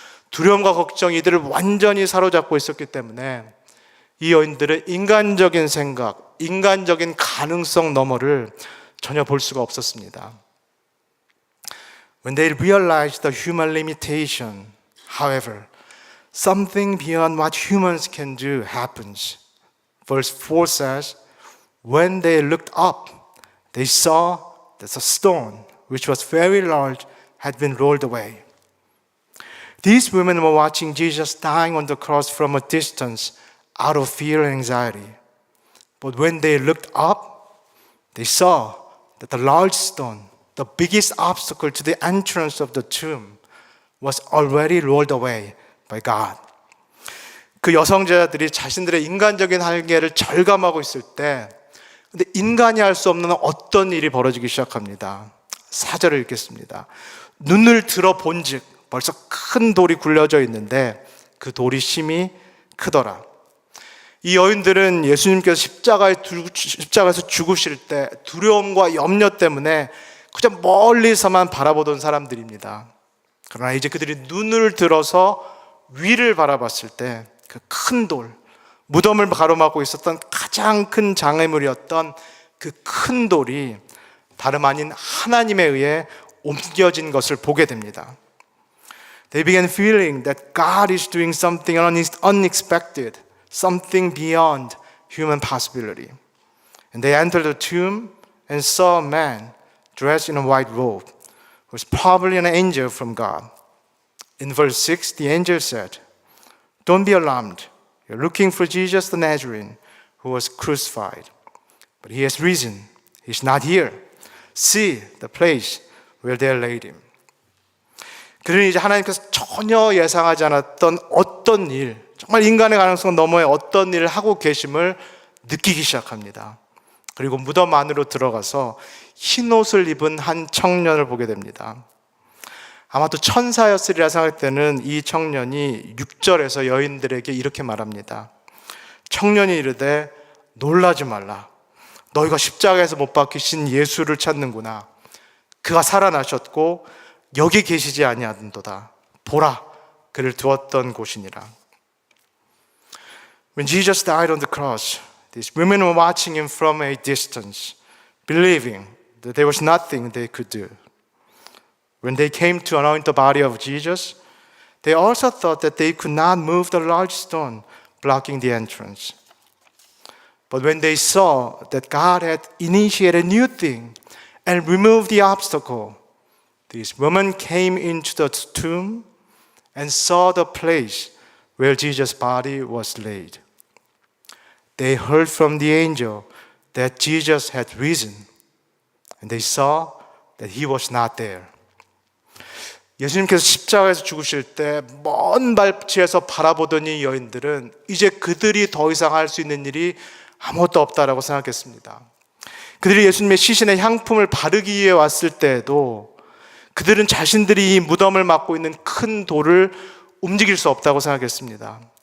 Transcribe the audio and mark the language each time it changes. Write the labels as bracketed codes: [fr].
[ko] 두려움과 걱정이 이들을 완전히 사로잡고 있었기 때문에 이 여인들은 인간적인 생각, 인간적인 가능성 너머를 전혀 볼 수가 없었습니다. [en] When they realized the human limitation, however, something beyond what humans can do happens. Verse 4 says, when they looked up, they saw that a stone, which was very large, had been rolled away. These women were watching Jesus dying on the cross from a distance out of fear and anxiety. But when they looked up, they saw that the large stone, the biggest obstacle to the entrance of the tomb was already rolled away by God. [ko] 그 여성제자들이 자신들의 인간적인 한계를 절감하고 있을 때 근데 인간이 할 수 없는 어떤 일이 벌어지기 시작합니다. 4절을 읽겠습니다. 눈을 들어본즉 벌써 큰 돌이 굴려져 있는데 그 돌이 심히 크더라. 이 여인들은 예수님께서 십자가에서 죽으실 때 두려움과 염려 때문에 그냥 멀리서만 바라보던 사람들입니다. 그러나 이제 그들이 눈을 들어서 위를 바라봤을 때 그 큰 돌, 무덤을 가로막고 있었던 가장 큰 장애물이었던 그 큰 돌이 다름 아닌 하나님에 의해 옮겨진 것을 보게 됩니다. [en] They began feeling that God is doing something unexpected, something beyond human possibility. And they entered the tomb and saw a man dressed in a white robe, who was probably an angel from God. In verse 6, the angel said, "Don't be alarmed. You're looking for Jesus the Nazarene, who was crucified. But he has risen. He's not here. See the place where they laid him." [ko] 그들은 이제 하나님께서 전혀 예상하지 않았던 어떤 일, 정말 인간의 가능성 너머의 어떤 일을 하고 계심을 느끼기 시작합니다. 그리고 무덤 안으로 들어가서 흰 옷을 입은 한 청년을 보게 됩니다. 아마도 천사였으리라 생각되는 이 청년이 6절에서 여인들에게 이렇게 말합니다. 청년이 이르되 놀라지 말라. 너희가 십자가에서 못 박히신 예수를 찾는구나. 그가 살아나셨고 여기 계시지 아니하던도다. 보라, 그를 두었던 곳이니라. [en] When Jesus died on the cross, these women were watching him from a distance, believing that there was nothing they could do. When they came to anoint the body of Jesus, they also thought that they could not move the large stone blocking the entrance. But when they saw that God had initiated a new thing and removed the obstacle, these women came into the tomb and saw the place where Jesus' body was laid. They heard from the angel that Jesus had risen, and they saw that he was not there. [ko] 예수님께서 십자가에서 죽으실 때 먼 발치에서 바라보던 이 여인들은 이제 그들이 더 이상 할 수 있는 일이 아무것도 없다라고 생각했습니다. 그들이 예수님의 시신의 향품을 바르기 위해 왔을 때에도 그들은 자신들이 이 무덤을 막고 있는 큰 돌을 움직일 수 없다고 생각했습니다.